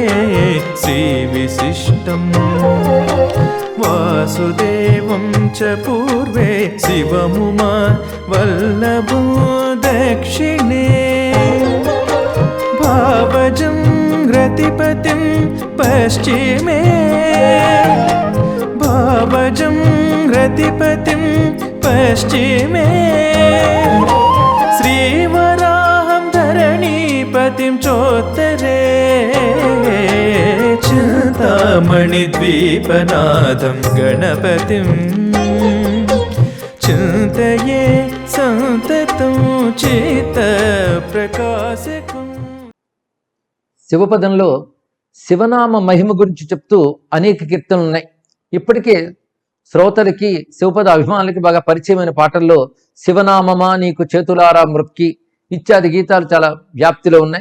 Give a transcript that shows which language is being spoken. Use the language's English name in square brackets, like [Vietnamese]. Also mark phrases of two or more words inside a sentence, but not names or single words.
[Sanskrit] శ్రీ విశిష్టం वासुदेवं च पूर्वे शिवमुमा वल्लभो दक्षिणे भावजं रतिपतिं पश्चिमे भावजं रतिपतिं पश्चिमे श्रीवराहं धरणीपतिं चोत्तरे चिन्तामणिद्वीपनाथं गणपतिं चिन्तये सन्ततं चित्तप्रकाशकम्। [Telugu] శివపదంలో శివనామ మహిమ గురించి చెప్తూ అనేక కీర్తనలు ఉన్నాయి. ఇప్పటికే శ్రోతలకి శివపద అభిమానులకి బాగా పరిచయమైన పాటల్లో శివనామమా నీకు చేతులారా మృక్కి ఇత్యాది గీతాలు చాలా వ్యాప్తిలో ఉన్నాయి.